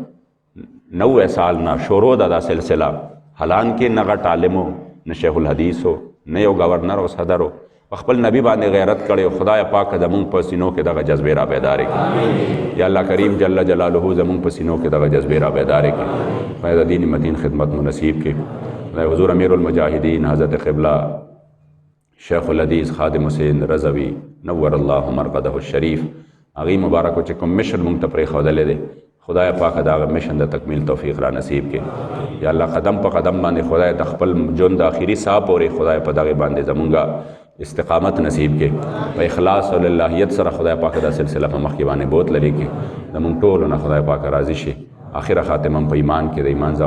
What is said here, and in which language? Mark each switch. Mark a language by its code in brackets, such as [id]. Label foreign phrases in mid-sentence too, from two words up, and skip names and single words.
[ps] 90 سال نه شروع ده دا سلسله حالان کې نه غټ عالم نه شیخ الحدیث نه یو گورنر او صدر خپل نبی باندې غیرت کړي او خدای پاک زمونږ په سینو کې دغه جذبې را بیدار کړي [ar] یا الله کریم جل جلاله [ps] زمونږ په سینو کې دغه جذبې را بیدار کړي خدای د دین متین خدمت مو نصیب کړي خدای حضور [ar] امیر المجاهدین [ps] حضرت قبلہ شیخ الحدیث خادم حسین رضوی [ar] نور الله مرقده الشریف [ps] هغې مبارکو چې کوم مشن مونږ ته پرېښودلی دی خدای پاک د هغه مشن د تکمیل توفیق را نصیب کړي [ar] یا الله [ps] قدم په قدم باندې خدای د خپل ژوند د آخري ساه پورې خدای په دغې باندې زمونږ استقامت نصیب کې په اخلاص او للهیت سره خدای پاک دا سلسله په مخکې باندې بوت لري کې زمونږ ټولو نه خدای پاک راضي شي آخره خاتمه په ایمان کې د ایمان